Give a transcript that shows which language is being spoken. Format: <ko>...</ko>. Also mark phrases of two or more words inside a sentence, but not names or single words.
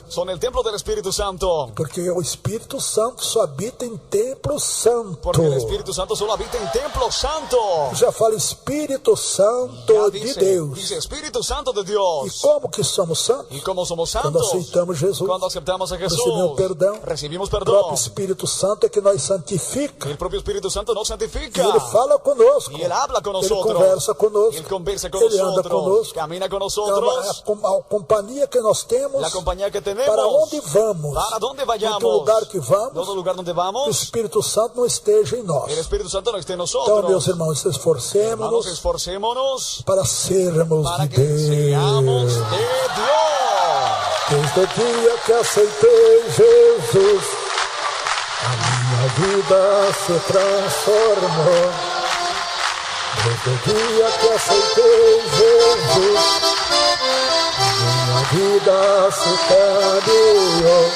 <es>son el templo del Espíritu Santo.</es> <pt>Porque o Espírito Santo só habita em templo santo.</pt> <es>Porque el Espíritu Santo solo habita en templo santo.</es> <pt>Já fala Espírito Santo</pt> <es>Ya de dice,</es> <pt>Deus.</pt> <es>dice Espíritu Santo de</es> <pt>E</pt> <es>Dios.</es> <pt>como que somos santos?</pt> <es>¿Y cómo somos</es> <pt>Quando</pt> <es>santos?</es> <pt>aceitamos Jesus.</pt> <es>Cuando aceptamos a Jesús,</es> <pt>Recebemos perdão.</pt> <es>recibimos</es> <pt>O</pt> <es>perdón.</es> <pt>próprio Espírito Santo é que nos santifica.</pt> <es>El propio Espíritu Santo nos santifica.</es> <pt>E Ele fala conosco.</pt> <es>Y Él habla con</es> <pt>Ele</pt> <es>nosotros.</es> <pt>conversa conosco.</pt> <es>Él conversa con</es> <pt>Ele anda</pt> <es>nosotros.</es> <pt>conosco.</pt> <es>Camina con</es> <pt>É</pt> <es>nosotros.</es> <pt>a companhia que nós temos.</pt> <es>La compañía que tenemos.</es> <pt>Para onde vamos?</pt> <es>Para donde</es> <pt>Em</pt> <es>vayamos.</es> <pt>todo lugar que vamos,</pt> <es>Todo lugar donde</es> <pt>que o</pt> <es>vamos.</es> <pt>Espírito Santo não esteja em nós.</pt> <es>El Espíritu Santo no esté en</es> <pt>Então,</pt> <es>nosotros.</es> <pt>meus irmãos,</pt> <es>Hermanos, esforcémonos esforcémonos</es> <pt>para sermos</pt> <es>para</es> <pt>de</pt> <es>que seamos</es> <pt>Deus.</pt> <es>de Dios.</es> <pt>Desde o dia que aceitei Jesus, a minha vida se transformou. Desde o dia que aceitei Jesus, minha vida se cambiou.</pt>